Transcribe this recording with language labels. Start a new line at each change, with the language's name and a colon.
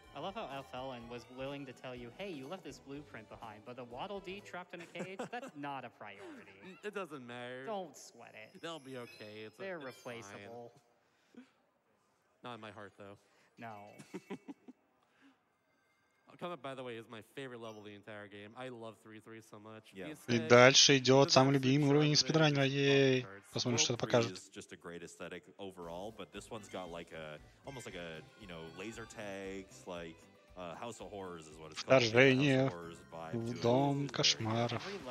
English: I love how FLN was willing to tell you, hey, you left this blueprint behind, but the Waddle Dee trapped in a cage, that's not a priority. It doesn't matter. Don't sweat it. They'll be okay. They're replaceable. Not in my heart, though. No. Combat, by the way, is my favorite level of the entire game. I love 3-3 so much. Yeah.
Russian: И дальше идет самый любимый уровень спидранера. Ей! Посмотрим, что это покажет.
English: Just a great aesthetic overall, but this one's got like a almost like a, you know, laser tags, like House of Horrors is what it's called.
Russian: Вторжение в дом кошмаров.